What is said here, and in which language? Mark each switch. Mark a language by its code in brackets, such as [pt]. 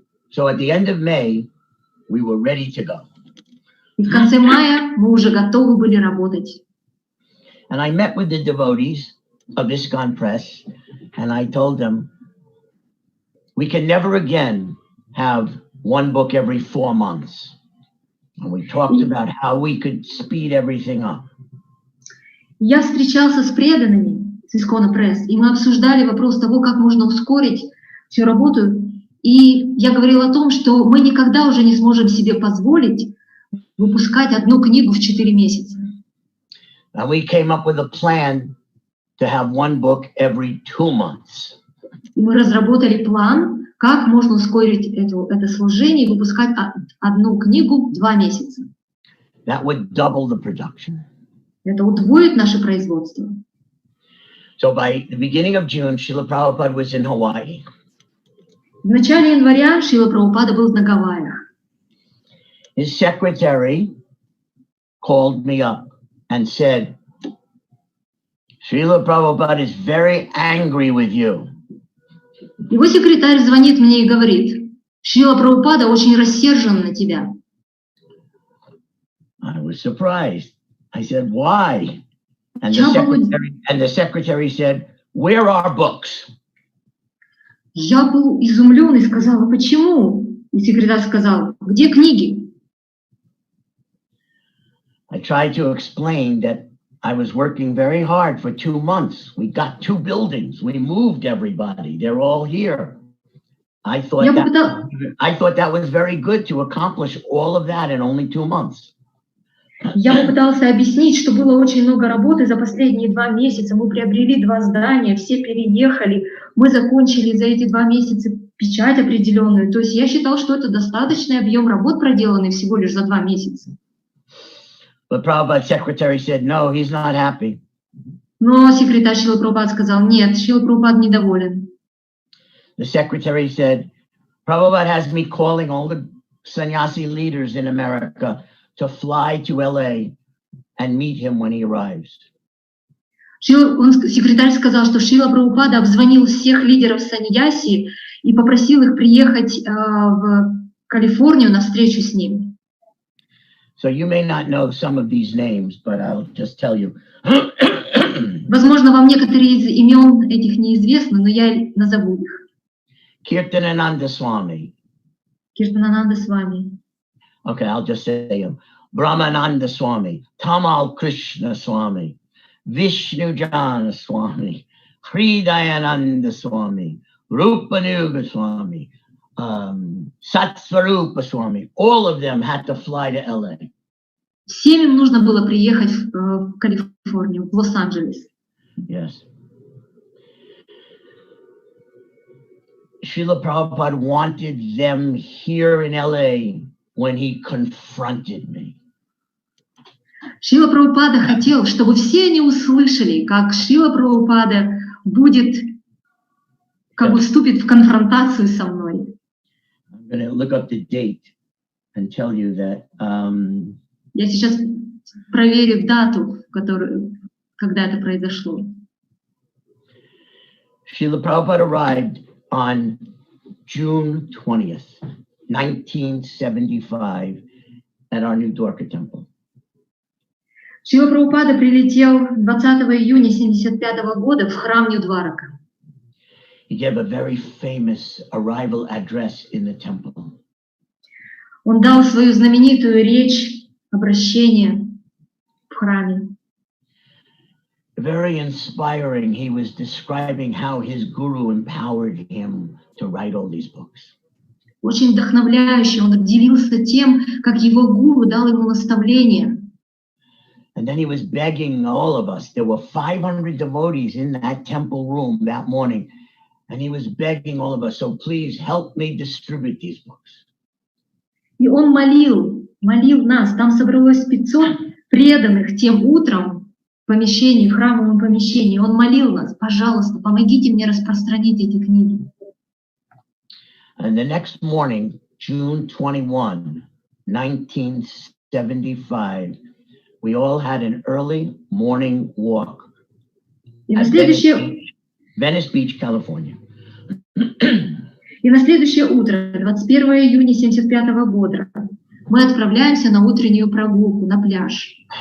[en] So at the end of May, we were ready to go. [ru] И в конце мая мы уже готовы были работать. [en] And I met with the devotees of ISKCON Press, and I told them, we can never again have one book every 4 months. And we talked about how we could speed everything up. [ru] Я встречался с преданными с ISKCON Press, и мы обсуждали вопрос того, как можно ускорить всю работу. И я говорила о том, что мы никогда уже не сможем себе позволить выпускать одну книгу в 4 месяца. [en] And we came up with a plan to have one book every 2 months. [ru] И мы разработали план, как можно ускорить это служение и выпускать одну книгу в 2 месяца. [en] That would double the production. [ru] Это удвоит наше производство. [en] So by the beginning of June, Srila Prabhupada was in Hawaii. [ru] В начале января Шрила Прабхупада был на Гавайях. [en] His secretary called me up and said, Srila Prabhupada is very angry with you. [ru] Его секретарь звонит мне и говорит, Шрила Прабхупада очень рассержен на тебя. [en] I was surprised. I said, why? And the secretary said, where are books? [ru] Я был изумлен и сказала, почему? И секретарь сказал, где книги? [en] I tried to explain that I was working very hard for 2 months. We got 2 buildings. We moved everybody. They're all here. I thought that was very good to accomplish all of that in only 2 months. [ru] Я попытался объяснить, что было очень много работы за последние 2 месяца. Мы приобрели 2 здания, все переехали. Мы закончили за эти 2 месяца печать определенную. То есть я считал, что это достаточный объем работ, проделанный всего лишь за 2 месяца. [en] But Prabhupada's secretary said, no, he's not happy. [ru] Но секретарь Шрила Прабхупады сказал, нет, Шрила Прабхупада недоволен. [en] The secretary said, Prabhupada has me calling all the sannyasi leaders in America to fly to LA and meet him when he arrives. [ru] Секретарь сказал, что Шрила Прабхупада обзвонил всех лидеров саньяси и попросил их приехать в Калифорнию на встречу с ним. [en] So you may not know some of these names, but I'll just tell you. [ru] Возможно, вам некоторые из имен этих неизвестны, но я назову их. [en] Kirtanananda Swami. Kirtanananda Swami. Okay, I'll just say him. Brahmananda Swami, Tamal Krishna Swami, Vishnu Jana Swami, Hridayananda Swami, Rupanuga Swami, Satsvarupa Swami. All of them had to fly to LA. [ru] Всем им нужно было приехать в Калифорнию, в Лос-Анджелес. [en] Yes. Srila Prabhupada wanted them here in LA when he confronted me. [ru] Шрила Прабхупада хотел, чтобы все они услышали, как Шрила Прабхупада будет, как бы вступит в конфронтацию со мной. [en] I'm going to look up the date and tell you that. [ru] Я сейчас проверю дату, когда это произошло. [en] Srila Prabhupada arrived on June 20th, 1975, at our new Dwarka temple. [ru] Шрила Прабхупада прилетел 20 июня 1975 года в храм Нью-Дварака. [en] He gave a very famous arrival address in the temple. [ru] Он дал свою знаменитую речь, обращение в храме. [en] Very inspiring. He was describing how his guru empowered him to write all these books. [ru] Очень вдохновляюще. Он делился тем, как его гуру дал ему наставление. [en] And then he was begging all of us. There were 500 devotees in that temple room that morning. And he was begging all of us, so please help me distribute these books. [ru] И он молил нас. Там собралось 500 преданных тем утром в помещении, в храмовом помещении. Он молил нас, пожалуйста, помогите мне распространить эти книги. [en] And the next morning, June 21, 1975, we all had an early morning walk [ru] И на [en] at [ru] следующее, [en] Venice Beach, California. [ru] и на следующее утро, 21 июня 1975 года, мы отправляемся на утреннюю прогулку на пляж.